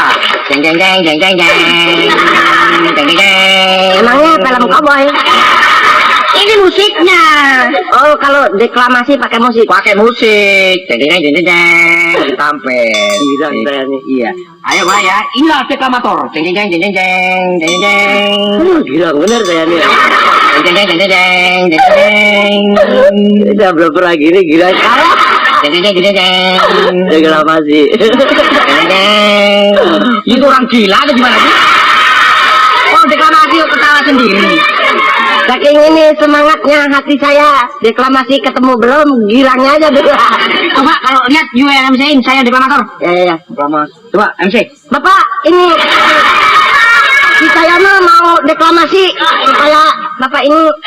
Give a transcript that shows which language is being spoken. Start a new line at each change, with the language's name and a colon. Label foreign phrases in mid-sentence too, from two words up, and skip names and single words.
Indonesian: Jeng jeng jeng jeng jeng jeng. Jeng jeng jeng. Emangnya film cowboy? Ini musiknya. Oh, kalau deklamasi pakai musik. Pakai musik. Jeng jeng jeng jeng jeng. Tampil. Girang saya nih. Iya. Ayo mulai ya. Inilah deklamator. Jeng jeng jeng jeng jeng jeng jeng jeng. Girang bener saya nih. Jeng jeng jeng jeng jeng jeng jeng. Udah belum pernah gini girang. Jeng jeng jeng jeng jeng. Deklamasi. Jeng jeng. Itu orang gila atau gimana sih? Oh deklamasi ketawa sendiri. Saking ini semangatnya hati saya. Deklamasi ketemu belum, girangnya aja dulu. Coba kalau lihat UMC-in saya deklamator. Ya. Coba MC. Bapak, ini si saya mah mau deklamasi supaya Bapak ini.